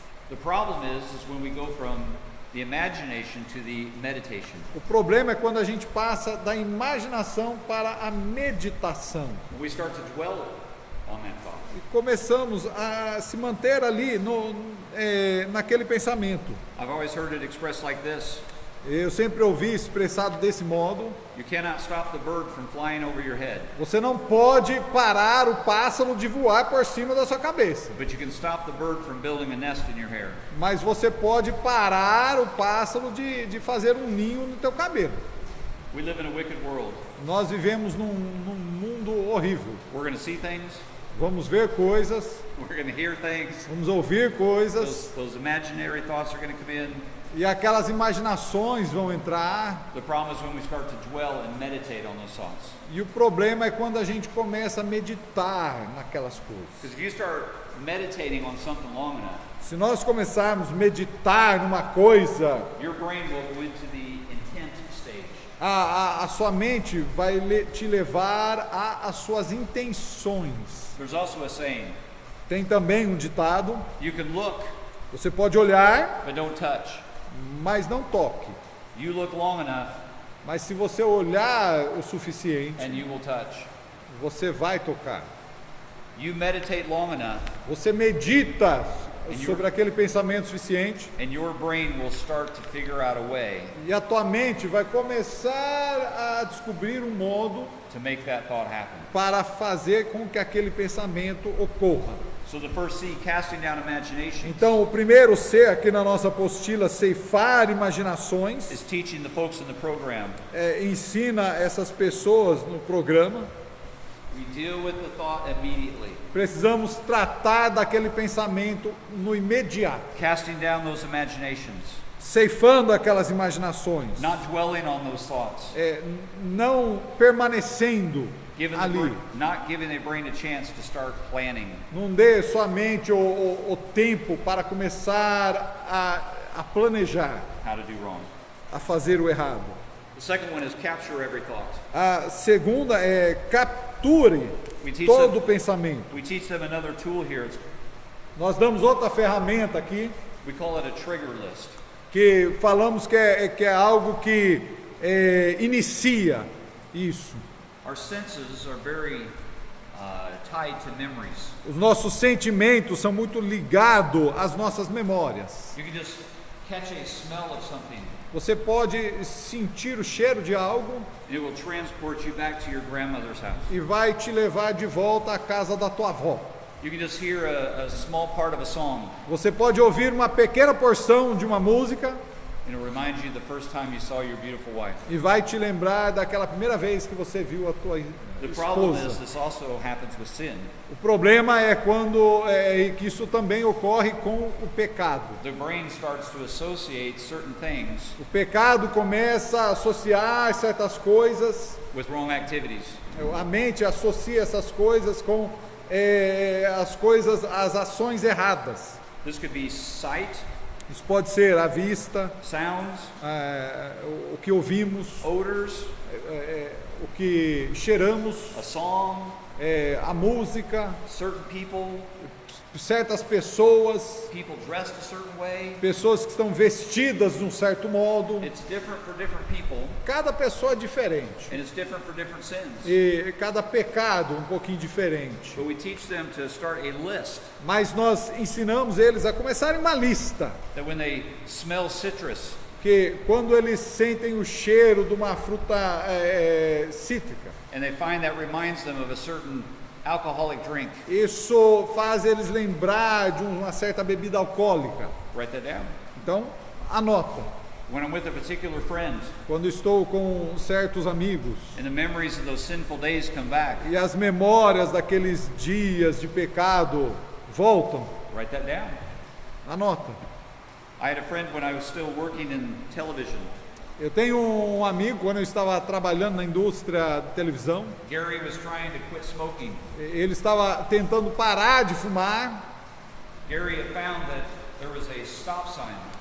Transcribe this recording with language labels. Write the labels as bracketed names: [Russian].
[English] The problem is when we go from the imagination to the meditation. [Portuguese] O problema é quando a gente passa da imaginação para a meditação [English] We start to dwell on that thought. [Portuguese] e começamos a se manter ali naquele pensamento. [English] I've always heard it expressed like this. [Portuguese] Eu sempre ouvi expressado desse modo: [English] You cannot stop the bird from flying over your head, [Portuguese] você não pode parar o pássaro de voar por cima da sua cabeça, [English] but you can stop the bird from building a nest in your hair. [Portuguese] mas você pode parar o pássaro de fazer um ninho no teu cabelo. [English] We live in a wicked world. [Portuguese] Nós vivemos num mundo horrível. [English] We're going to see things, [Portuguese] Vamos ver coisas, [English] we're going to hear things. [Portuguese] vamos ouvir coisas, [English] Those imaginary thoughts are going to come in. [Portuguese] e aquelas imaginações vão entrar. [English] The problem is when we start to dwell and meditate on those thoughts. [Portuguese] E o problema é quando a gente começa a meditar naquelas coisas. [English] Because if you start meditating on something long enough, [Portuguese] Se nós começarmos a meditar numa coisa, [English] your brain will go into the intent stage. [Portuguese] a sua mente vai te levar às suas intenções. [English] There's also a saying, [Portuguese] Tem também um ditado: [English] you can look, [Portuguese] você pode olhar, [English] but don't touch. [Portuguese] mas não toque. [English] You look long enough, [Portuguese] Mas se você olhar o suficiente, [English] and you will touch. [Portuguese] você vai tocar. [English] You meditate long enough, [Portuguese] Você medita sobre aquele pensamento suficiente, [English] and your brain will start to figure out a way [Portuguese] e a tua mente vai começar a descobrir um modo [English] to make that thought happen. [Portuguese] para fazer com que aquele pensamento ocorra. [English] So the first C, casting down imagination, [Portuguese] Então, o primeiro C aqui na nossa apostila, ceifar imaginações, [English] is teaching the folks in the program. [Portuguese] ensina essas pessoas no programa. [English] We deal with the thought immediately, [Portuguese] Precisamos tratar daquele pensamento no imediato, [English] casting down those imaginations, [Portuguese] ceifando aquelas imaginações, [English] not dwelling on those thoughts, [Portuguese] não permanecendo ali. [English] not giving the brain a chance to start planning. [Portuguese] Não dê somente o tempo para começar a planejar, [English] How to do wrong. [Portuguese] a fazer o errado. [English] The second one is capture every thought. [Portuguese] A segunda é capture [English] We teach [Portuguese] todo [English] them- [Portuguese] o pensamento. [English] We teach them another tool here. [Portuguese] Nós damos outra ferramenta aqui, [English] We call it a trigger list. [Portuguese] que falamos que é algo que inicia isso. [English] Our senses are very tied to memories. [Portuguese] Os nossos sentimentos são muito ligados às nossas memórias. [English] You can just catch a smell of something, [Portuguese] Você pode sentir o cheiro de algo [English] and it will transport you back to your grandmother's house. [Portuguese] e vai te levar de volta à casa da tua avó. [English] You can just hear a small part of a song, [Portuguese] Você pode ouvir uma pequena porção de uma música [English] and it reminds you the first time you saw your beautiful wife. [Portuguese] e vai te lembrar daquela primeira vez que você viu a tua [English] The problem is [Portuguese] esposa. [English] this also happens with sin. [Portuguese] O problema é quando que isso também ocorre com o pecado. [English] The brain starts to associate certain things [Portuguese] O pecado começa a associar certas coisas, [English] with wrong activities. [Portuguese] a mente associa essas coisas com as ações erradas. [English] This could be sight, [Portuguese] Isso pode ser a vista, [English] sounds, [Portuguese] o que ouvimos, [English] odors, [Portuguese] o que cheiramos, [English] a song, [Portuguese] a música, [English] certain people, [Portuguese] certas pessoas, [English] people dressed a certain way. [Portuguese] pessoas que estão vestidas de um certo modo. [English] It's different for different people, [Portuguese] Cada pessoa é diferente [English] and it's different for different sins. [Portuguese] e cada pecado um pouquinho diferente. [English] But we teach them to start a list [Portuguese] Mas nós ensinamos eles a começarem uma lista, [English] that when they smell citrus, [Portuguese] que quando eles sentem o cheiro de uma fruta cítrica, [English] and they find that reminds them of a certain alcoholic drink, [Portuguese] isso faz eles lembrar de uma certa bebida alcoólica. [English] write that down. [Portuguese] Então, anota. [English] When I'm with a particular friend [Portuguese] Quando estou com certos amigos [English] and the memories of those sinful days come back, [Portuguese] e as memórias daqueles dias de pecado voltam, [English] write that down. [Portuguese] anota. [English] I had a friend when I was still working in television. [Portuguese] Eu tenho um amigo, quando eu estava trabalhando na indústria de televisão, [English] Gary was trying to quit smoking. [Portuguese] ele estava tentando parar de fumar. [English] Gary had found that there was a stop sign